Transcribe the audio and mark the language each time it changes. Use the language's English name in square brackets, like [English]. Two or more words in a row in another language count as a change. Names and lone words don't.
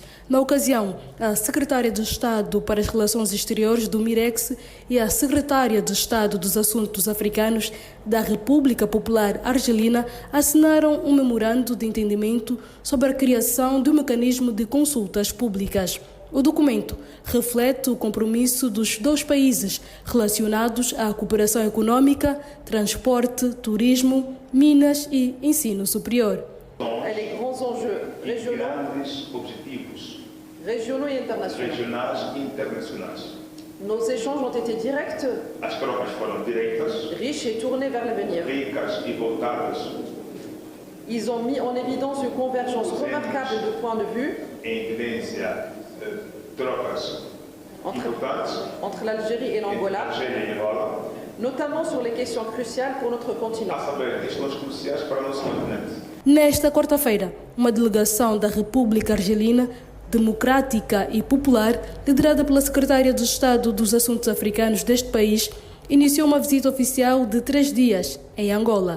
[Portuguese] Na ocasião, a secretária de Estado para as Relações Exteriores do MIREX e a secretária de Estado dos Assuntos Africanos da República Popular Argelina assinaram um memorando de entendimento sobre a criação de um mecanismo de consultas públicas. O documento reflete o compromisso dos dois países relacionados à cooperação econômica, transporte, turismo, minas e ensino superior. [French] Les grands enjeux régionaux et internationaux. Nos échanges ont été directs, riches et tournés vers l'avenir. Ils ont mis en évidence une convergence remarquable de points de vue entre l'Algérie et l'Angola, notamment sur les questions cruciales pour notre continent. [Portuguese] Nesta quarta-feira, uma delegação da República Argelina, democrática e popular, liderada pela secretária de Estado dos Assuntos Africanos deste país, iniciou uma visita oficial de 3 dias em Angola.